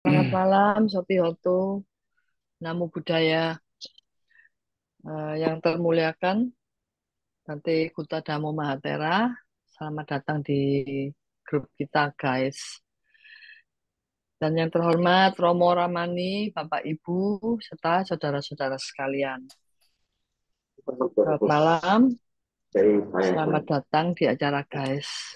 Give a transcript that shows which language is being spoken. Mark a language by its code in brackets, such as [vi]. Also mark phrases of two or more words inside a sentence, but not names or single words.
[id] Selamat malam, [pi] Sopi Hotu, Namo Buddhaya, [id] yang termuliakan, Bante Kuta Dhammo Mahatera. Selamat datang di grup kita, guys. Dan yang terhormat, Romo Ramani, Bapak Ibu, serta saudara-saudara sekalian. Selamat malam, selamat datang di acara, guys.